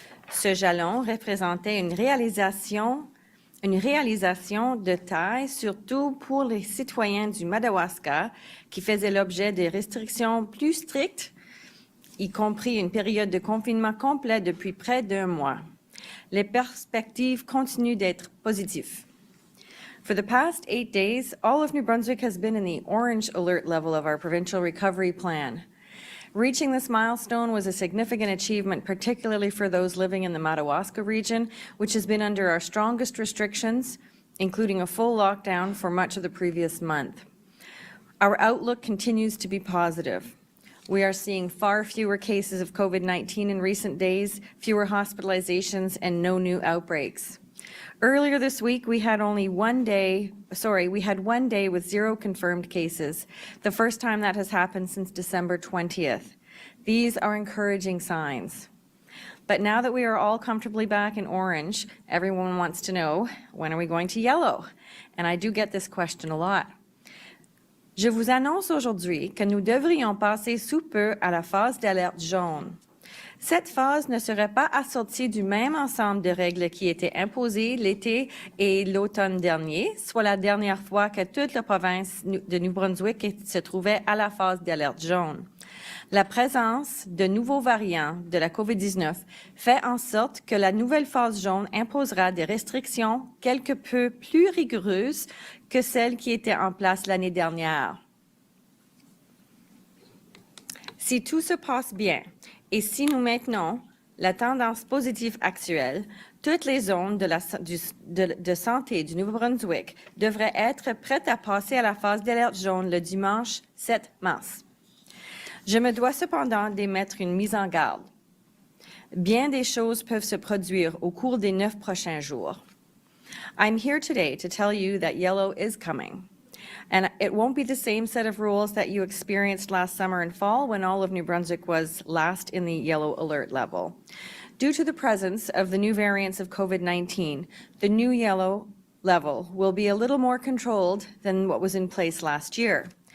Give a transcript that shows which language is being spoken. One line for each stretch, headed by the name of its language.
French: Ce jalon représentait une réalisation de taille, surtout pour les citoyens du Madawaska, qui faisaient l'objet de restrictions plus strictes, y compris une période de confinement complet depuis près d'un mois. Les perspectives continuent d'être positives.
English: For the past 8 days, all of New Brunswick has been in the orange alert level of our provincial recovery plan. Reaching this milestone was a significant achievement, particularly for those living in the Madawaska region, which has been under our strongest restrictions, including a full lockdown for much of the previous month. Our outlook continues to be positive. We are seeing far fewer cases of COVID-19 in recent days, fewer hospitalizations, and no new outbreaks. Earlier this week, we had one day with 0 confirmed cases, the first time that has happened since December 20th. These are encouraging signs. But now that we are all comfortably back in orange, everyone wants to know, when are we going to yellow? And I do get this question a lot.
French: Je vous annonce aujourd'hui que nous devrions passer sous peu à la phase d'alerte jaune. Cette phase ne serait pas assortie du même ensemble de règles qui étaient imposées l'été et l'automne dernier, soit la dernière fois que toute la province de New Brunswick se trouvait à la phase d'alerte jaune. La présence de nouveaux variants de la COVID-19 fait en sorte que la nouvelle phase jaune imposera des restrictions quelque peu plus rigoureuses que celles qui étaient en place l'année dernière. Si tout se passe bien, et si nous maintenons la tendance positive actuelle, toutes les zones de santé du Nouveau-Brunswick devraient être prêtes à passer à la phase d'alerte jaune le dimanche 7 mars. Je me dois cependant d'émettre une mise en garde. Bien des choses peuvent se produire au cours des 9 prochains jours.
English: I'm here today to tell you that yellow is coming. And it won't be the same set of rules that you experienced last summer and fall when all of New Brunswick was last in the yellow alert level. Due to the presence of the new variants of COVID-19, the new yellow level will be a little more controlled than what was in place last year.